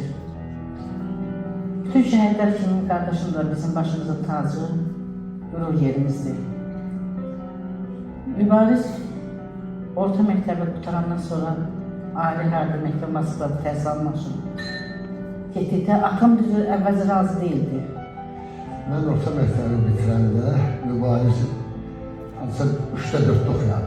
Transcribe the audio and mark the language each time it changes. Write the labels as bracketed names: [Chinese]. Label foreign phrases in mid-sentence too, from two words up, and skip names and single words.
[Turkish] Bütün şehitler kimin kardeşim de bizim başımızın tacı, gurur yerimizdir. [Azerbaijani] Mübarək orta məktəbi qutarandan sonra Ali Hərbi Məktəb Moskvada təhsil almaq üçün getdikdə atam düzü əvvəlcə razı değildi. Ben orta məktəbi bitirəndə mübariz ancaq 3'də 4'də oxuyardı.